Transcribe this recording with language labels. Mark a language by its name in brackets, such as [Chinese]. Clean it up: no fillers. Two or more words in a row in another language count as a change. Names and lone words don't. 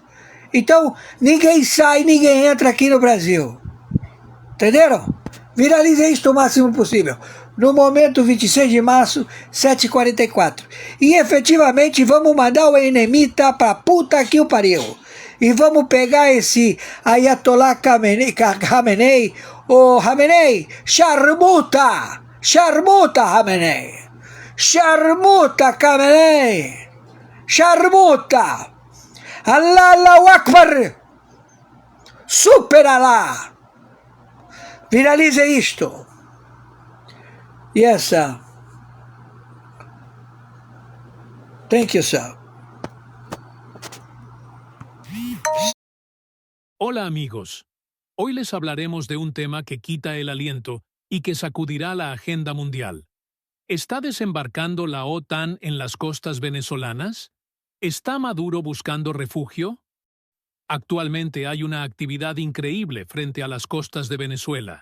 [Portuguese] Então, ninguém sai, ninguém entra aqui no Brasil. Entenderam? Viralizem isso o máximo possível. No momento, 26 de março, 7h44. E efetivamente vamos mandar o Enemita pra puta que o pariu. E vamos pegar esse Ayatollah Khamenei, o Khamenei, charmuta! Charmuta, Khamenei! Charmuta, Khamenei! [Arabic] شرموطة! الله أكبر! [Portuguese] Super Allah! Viralize isto! [English] Yes, sir. Thank you, sir. [Spanish] Hola amigos, hoy les hablaremos de un tema que quita el aliento y que sacudirá la agenda mundial. ¿Está desembarcando la OTAN en las costas venezolanas? ¿Está Maduro buscando refugio? Actualmente hay una actividad increíble frente a las costas de Venezuela.